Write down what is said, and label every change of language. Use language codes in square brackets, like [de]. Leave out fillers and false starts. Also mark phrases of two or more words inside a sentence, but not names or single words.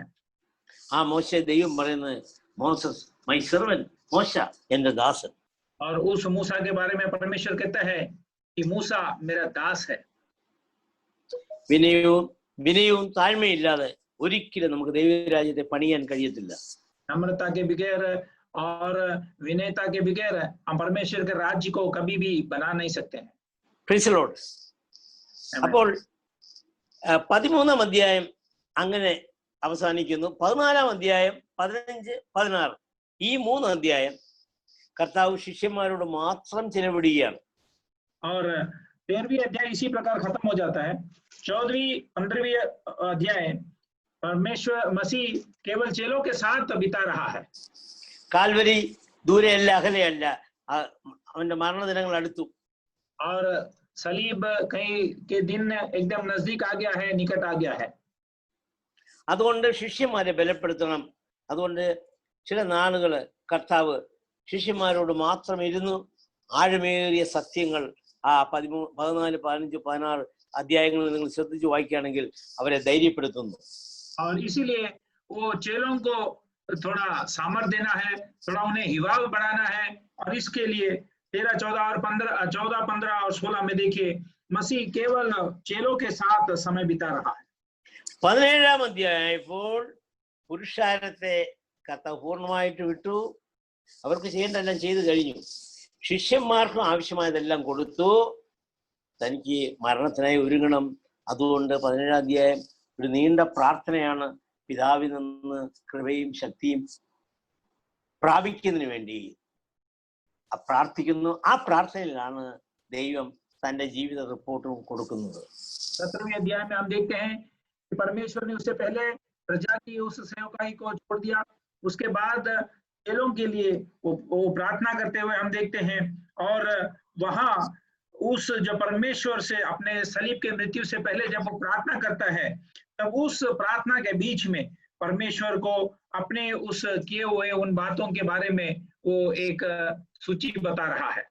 [ml] ആ മോശയെ ദൈവം പറയുന്നത് [en] Moses my servant, [ml] മോശ എന്റെ ദാസൻ. [hi] और उस मूसा के बारे में परमेश्वर कहता है कि मूसा मेरा दास है. [ml] വിനയവും താഴ്മയില്ലാതെ ഒരിക്കലും നമുക്ക് ദൈവരാജ്യത്തെ പണിയാൻ കഴിയത്തില്ല. [hi] नम्रता के बगैर और विनयता के बगैर हम परमेश्वर के राज्य को कभी भी बना नहीं सकते हैं. [en] Praise the Lord. [ml] അപ്പോൾ 13-ാം അധ്യായം അങ്ങനെ അവസാനിക്കുന്നു. 14-ാം അധ്യായം 15-16 ഈ 3 അധ്യായം കർത്താവ് ശിഷ്യന്മാരോട് മാത്രം ചിലവിടുകയാണ്. [hi] और 13वीं अध्याय इसी प्रकार खत्म हो जाता है. 14वीं 15वीं अध्याय परमेश्वर मसीह केवल चेलों के साथ बिता रहा है. [ml] കാൽവരി ദൂരെയല്ല, അകലെയല്ല, അവന്റെ മരണദിനങ്ങൾ അടുത്തു. [hi] और सलीब कहीं के दिन एकदम नजदीक आ गया है, निकट आ गया है. [ml] അതുകൊണ്ട് ശിഷ്യന്മാരെ ബലപ്പെടുത്തണം. അതുകൊണ്ട് ചില നാളുകള് കർത്താവ് ശിഷ്യന്മാരോട് മാത്രം ഇരുന്നു ആഴമേറിയ സത്യങ്ങൾ ആ 13, 14, 15, 16 അധ്യായങ്ങളിൽ നിങ്ങൾ ശ്രദ്ധിച്ചു വായിക്കുകയാണെങ്കിൽ അവരെ ധൈര്യപ്പെടുത്തുന്നു. [hi] और इसीलिए वो चेलों को थोड़ा सामर्थ्य देना है, थोड़ा उन्हें हिवाव बढ़ाना है, और इसके लिए 13, 14 और 15 और 16 में देखिए मसीह केवल चेलों के साथ समय बिता रहा है. [ml] 17-ാം അധ്യായമായപ്പോൾ പുരുഷാരത്തെ കർത്താവ് പൂർണ്ണമായിട്ട് വിട്ടു. അവർക്ക് ചെയ്യേണ്ടതെല്ലാം ചെയ്തു കഴിഞ്ഞു. ശിഷ്യന്മാർക്കും ആവശ്യമായതെല്ലാം കൊടുത്തു. തനിക്ക് മരണത്തിനായി ഒരുങ്ങണം. അതുകൊണ്ട് 17-ാം അധ്യായം ഒരു നീണ്ട പ്രാർത്ഥനയാണ്. പിതാവിൽ നിന്ന് കൃപയും ശക്തിയും പ്രാപിക്കുന്നതിന് വേണ്ടി പ്രാർത്ഥിക്കുന്നു. ആ പ്രാർത്ഥനയിലാണ് ദൈവം തന്റെ ജീവിത റിപ്പോർട്ടും കൊടുക്കുന്നത്. [hi] 17वें अध्याय में हम देखते हैं कि परमेश्वर ने उससे पहले प्रजा की उस सेवकाई को छोड़ दिया. उसके बाद चेलों के लिए वो प्रार्थना करते हुए हम देखते हैं, और वहां उस जो परमेश्वर से अपने सलीब के मृत्यु से पहले जब वो प्रार्थना करता है, तब उस प्रार्थना के बीच में परमेश्वर को अपने उस किए हुए उन बातों के बारे में वो एक सूची बता रहा है.